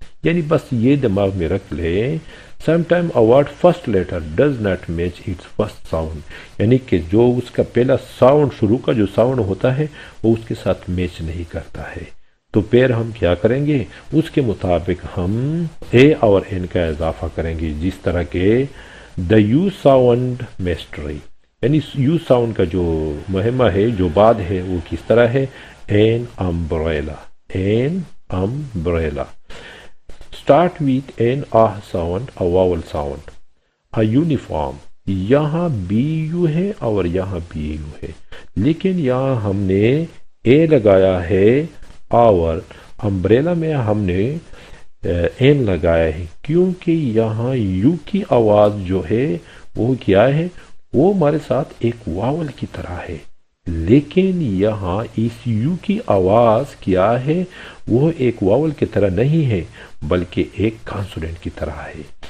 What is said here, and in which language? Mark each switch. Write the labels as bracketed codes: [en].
[ur] یعنی بس یہ دماغ میں رکھ لیں، [en] some time a word first letter does not match its first sound، [ur] یعنی کہ جو اس کا پہلا ساؤنڈ، شروع کا جو ساؤنڈ ہوتا ہے وہ اس کے ساتھ میچ نہیں کرتا ہے، تو پھر ہم کیا کریں گے، اس کے مطابق ہم اے اور این کا اضافہ کریں گے، جس طرح کہ دا یو ساؤنڈ میسٹری، یعنی یو ساؤنڈ کا جو مہمہ ہے، جو بعد ہے، وہ کس طرح ہے، N umbrella, N umbrella. [en] Start with an ah sound, a vowel sound. A uniform. [ur] یہاں بی یو ہے اور یہاں بی یو ہے، لیکن یہاں ہم نے اے لگایا ہے اور امبریلا میں ہم نے این لگایا ہے، کیونکہ یہاں یو کی آواز جو ہے وہ کیا ہے، وہ ہمارے ساتھ ایک واول کی طرح ہے، لیکن یہاں اس یو کی آواز کیا ہے، وہ ایک واول کی طرح نہیں ہے بلکہ ایک کانسوننٹ کی طرح ہے،